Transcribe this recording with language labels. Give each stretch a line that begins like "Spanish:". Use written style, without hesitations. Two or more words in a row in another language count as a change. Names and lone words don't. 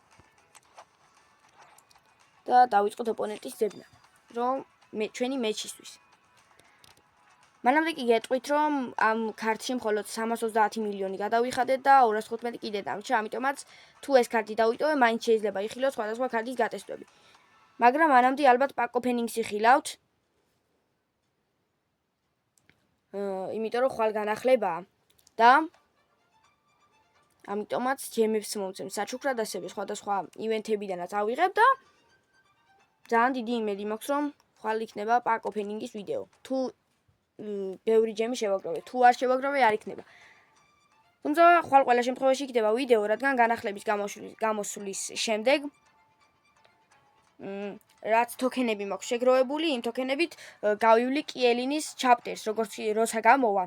Georgian: და დავიწყოთ ოპონენტის ძებნა, რომ ჩვენი მეჩისთვის. მანამდე კი გეტყვით, რომ ამ ქარტში მხოლოდ 330 მილიონი გადავიხადეთ და 215 კიდე დამრჩა, ამიტომაც თუ ეს ქარტი დავიტოვე, მაინც შეიძლება იხილოთ სხვადასხვა ქარტის გატესტვები. მაგრამ მანამდე ალბათ
English: pack opening-ს
Georgian: იხილავთ. იმიტომ რომ ხვალ განახლებაა და ამიტომაც ჯემებს მომცემ საჩუქრად ასევე სხვადასხვა ივენთებიდანაც ავიღებ და ძალიან დიდი იმედი მაქვს, რომ ხვალ იქნება
English: pack opening-ის
Georgian: ვიდეო. თუ ბევრი ჯემი შევაგროვე, თუ არ შევაგროვე, არ იქნება. თუმცა ხვალ ყველა შემთხვევაში იქნება ვიდეო, რადგან განახლების გამოსვლის შემდეგ რაც თოკენები მაქვს შეგროვებული, იმ თოკენებით გავივლი კიელინის ჩაპტერს, როცა გამოვა.